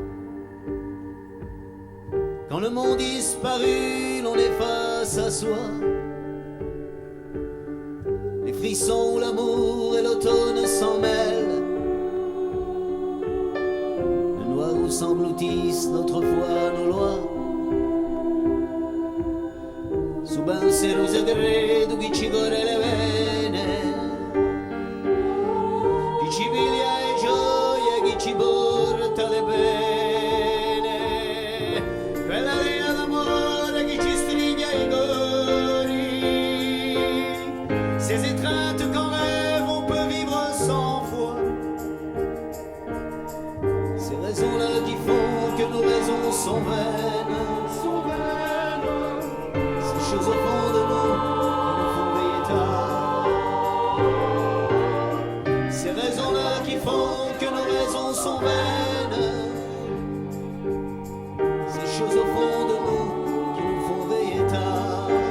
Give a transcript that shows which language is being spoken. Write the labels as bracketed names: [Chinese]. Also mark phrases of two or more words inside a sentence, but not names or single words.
[French] Quand le monde disparu, l'on efface à soi les frissons où l'amour et l'automne s'en mêlent, le noir où s'engloutissent notre foi, nos lois. [Corsican] Su pensiero segreto chi ci corre le vene, chi ci piglia le gioie, chi ci porta le pene, quella linea d'amore che ci stringe i cori, [French] ces étreintes qu'en rêve on peut vivre sans foi, ces raisons-là qui font que nos raisons sont vaines, ces choses au fond de nous qui nous font veiller tard, ces raisons-là qui font que nos raisons sont vaines, ces choses au fond de nous qui nous font veiller tard.